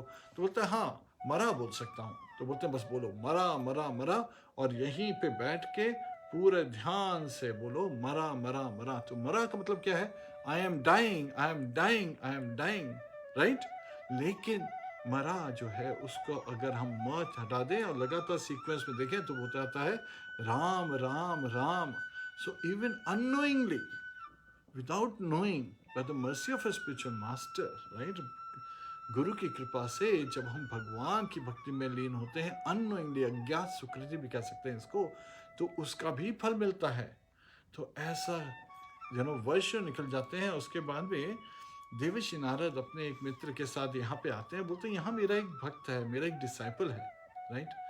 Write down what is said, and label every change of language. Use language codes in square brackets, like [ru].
[hi] तो बोलते हैं हाँ मरा बोल सकता हूँ। तो बोलते हैं बस बोलो मरा मरा मरा, और यहीं पे बैठ के पूरे ध्यान से बोलो मरा मरा मरा। तो मरा का मतलब क्या है, [en] I am dying, I am dying, I am dying, right? [hi] लेकिन मरा जो है उसको अगर हम मत हटा दें और लगातार सीक्वेंस में देखें तो वो आता है Ram Ram Ram. [en] So even unknowingly, without knowing, by the mercy of a spiritual master, right? [hi] गुरु की कृपा से जब हम भगवान की भक्ति में लीन होते हैं, अननोइंगली, अज्ञात सुकृति भी कह सकते हैं इसको, तो उसका भी फल मिलता है. तो ऐसा वर्ष निकल जाते हैं. उसके बाद में देवर्षि नारद अपने एक मित्र के साथ यहाँ पे आते हैं, बोलते हैं यहाँ मेरा एक भक्त है, मेरा एक डिसाइपल है, राइट?